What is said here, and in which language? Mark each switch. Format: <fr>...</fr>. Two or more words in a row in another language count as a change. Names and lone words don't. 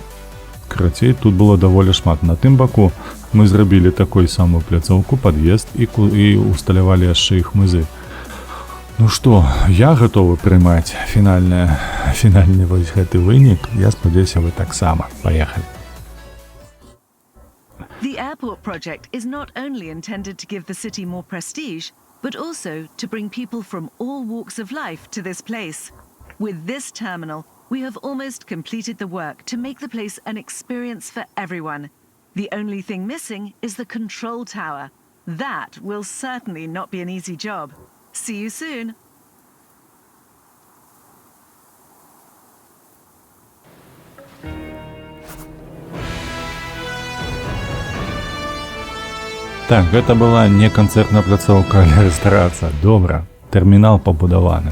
<be>Карацей, тут было даволі шмат. На тым баку мы зрабілі такой самую пляцоўку, пад'езд і усталявалі яшчэ і хмызы. Ну што, я гатовы прымаць фінальны вось гэты вынік. Я спадзяюся, вы таксама. Паехалі.</be> <en>The airport project is not only intended to give the city more prestige, but also to bring people from all walks of life to this place. With this terminal, we have almost completed the work to make the place an experience for everyone. The only thing missing is the control tower. That will certainly not be an easy job. See you soon.</en> <be>Так, гэта была не канцэртная пляцоўка, але рэстарацыя. Добра, тэрмінал пабудаваны.</be>